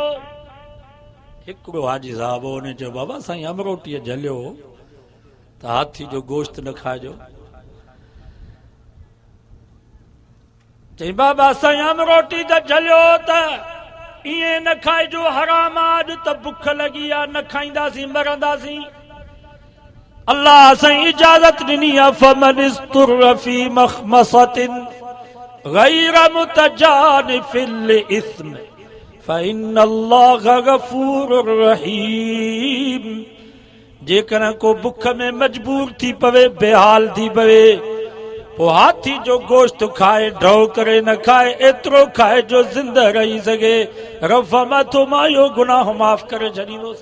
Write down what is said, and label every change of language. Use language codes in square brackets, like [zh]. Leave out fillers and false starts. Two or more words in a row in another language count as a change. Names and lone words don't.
[sd] हिकिड़ो हाजी साहब हो, उन चयो बाबा साईं अमरोटीअ झलियो त हाथी जो गोश्त न खाइजो। चई बाबा साईं अमरोटी त झलियो त ईअं न खाइजो, हराम आहे, अॼु त बुख लॻी आहे, न खाईंदासीं मरंदासीं। अल्लाह साईं इजाज़त ॾिनी आहे, [ar] فمن اضطر في مخمصة غير متجانف لإثم فإن الله غفور رحيم. [sd] जेकॾहिं को बुख में मजबूर थी पवे, बेहाल थी पवे, पोइ हाथी जो गोश्त खाए, ड्रौ करे न खाए, एतिरो खाए जो ज़िंदा रही सघे। रफ़ मथो मां इहो गुनाह माफ़ करे छॾींदुसि।